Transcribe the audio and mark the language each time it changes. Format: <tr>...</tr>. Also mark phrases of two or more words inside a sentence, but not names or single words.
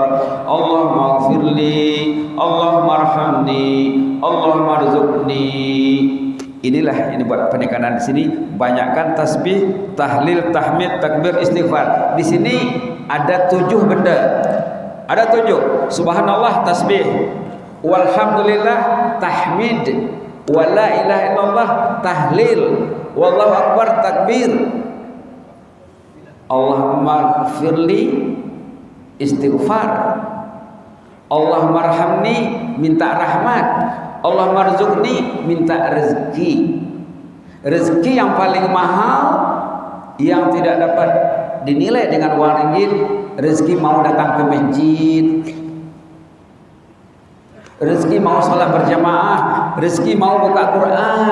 <ar>الله اغفر لي، الله ارحمني، الله ارزقني.</ar> <ms>Inilah ini buat penekanan di sini. Banyakkan tasbih, tahlil, tahmid, takbir, istighfar. Di sini ada 7 benda. Ada 7. Subhanallah tasbih, walhamdulillah tahmid,</ms> <ar>ولا إله إلا الله</ar> <ms>tahlil,</ms> <ar>والله أكبر</ar> <ms>takbir.</ms> <ar>اللهم اغفر لي istighfar. اللهم ارحمني</ar> <ms>minta rahmat.</ms> <ar>الله ارزقني,</ar> <ms>minta rezeki. Rezeki yang paling mahal yang tidak dapat dinilai dengan uang ringgit, rezeki mau datang ke masjid, rezeki mau sholat berjamaah, rezeki mau buka Quran.</ms>